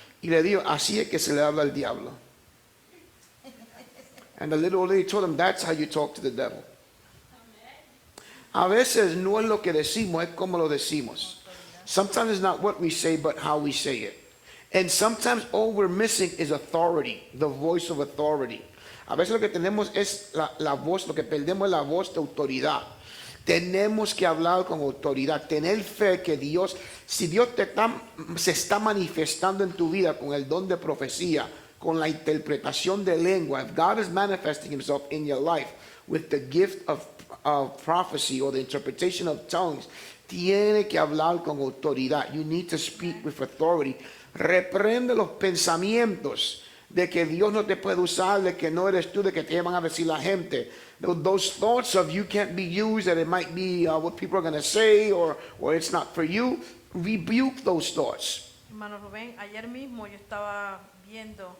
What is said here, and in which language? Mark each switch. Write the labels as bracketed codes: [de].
[es] Y le dijo, así es que se le habla al diablo. [en] And the little old lady told him, that's how you talk to the devil. [es] A veces no es lo que decimos, es como lo decimos. [en] Sometimes it's not what we say, but how we say it. And sometimes all we're missing is authority, the voice of authority. [es] A veces lo que tenemos es la voz, lo que perdemos es la voz de autoridad. Tenemos que hablar con autoridad, tener fe que Dios, si Dios se está manifestando en tu vida con el don de profecía, con la interpretación de lengua, [en] if God is manifesting himself in your life with the gift of prophecy or the interpretation of tongues, [es] tiene que hablar con autoridad. [en] You need to speak with authority. [es] Reprende los pensamientos de que Dios no te puede usar, de que no eres tú, de que te van a decir la gente. [en] Those thoughts of you can't be used, that it might be what people are going to say, or it's not for you. Rebuke those thoughts. [es] Hermano Rubén, ayer mismo yo estaba viendo.